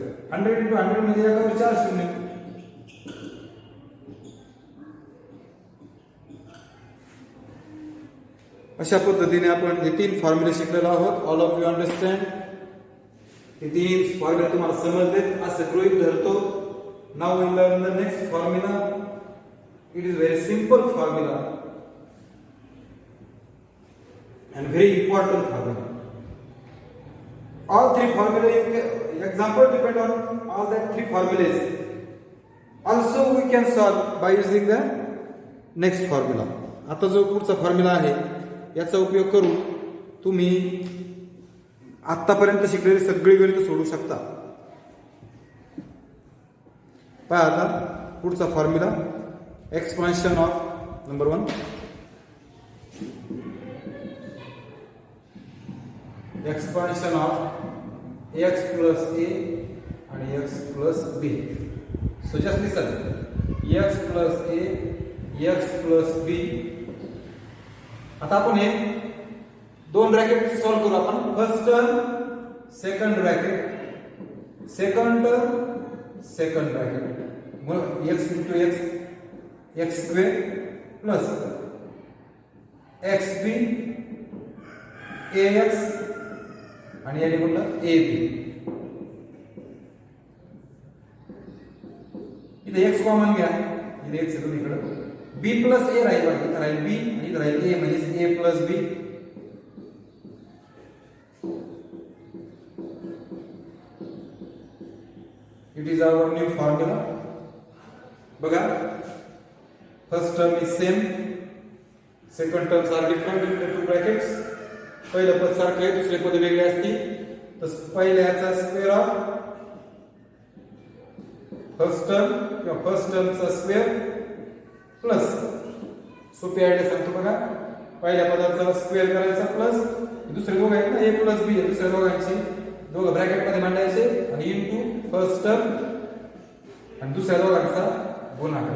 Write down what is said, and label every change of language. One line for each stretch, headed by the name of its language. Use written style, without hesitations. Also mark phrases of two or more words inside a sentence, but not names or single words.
Marathi: 100 इंटू 100 म्हणजे एकावर 4 शून्य. अशा पद्धतीने आपण हे 3 फॉर्म्युले शिकलेलो आहोत.
English: All of you understand?
Marathi: हे 3 फॉर्म्युले तुम्हाला समजले असं गृहीत धरतो.
English: Now we learn the next formula. It is very simple formula and very important formula. All 3 formula you can example depend on all that 3 formulas. Also we can solve by using the next formula.
Marathi: आता जो पुढचा फॉर्म्युला आहे याचा उपयोग करून तुम्ही आतापर्यंत शिकलेली सगळी गणिते सोडवू शकता. पहा आता पुढचा फॉर्म्युला.
English: Expansion of number 1 expansion of x plus a and x plus b. So just listen. x plus a x plus b.
Marathi: आता आपण हे दोन ब्रॅकेट सॉल्व करू.
English: आपण first term second bracket second term second bracket मग x into x x square plus xb ax
Marathi: आणि याने म्हटलं
English: ab.
Marathi: इथे x कॉमन घ्या. इथे x येतो इकडे. b plus a राहील बघा. इथे राहील b आणि इथे राहील a म्हणजे a plus b.
English: It is our new formula. बघा. First term is same. Second terms are different in the two brackets.
Marathi: पहिलं पद सारखं आहे, दुसरे पद वेगळे असतील. तर पहिल्याचा
English: square of first term
Marathi: किंवा फर्स्ट टर्मचा
English: square plus
Marathi: सोपी आयडिया सांगतो बघा. पहिल्या पदाचा स्क्वेअर करायचा प्लस दुसरे दोघं आहेत ना a प्लस b दुसऱ्या दोघांचे दोघं ब्रॅकेट मध्ये मांडायचे आणि
English: into first term
Marathi: आणि दुसऱ्या दोघांचा गुणाकार.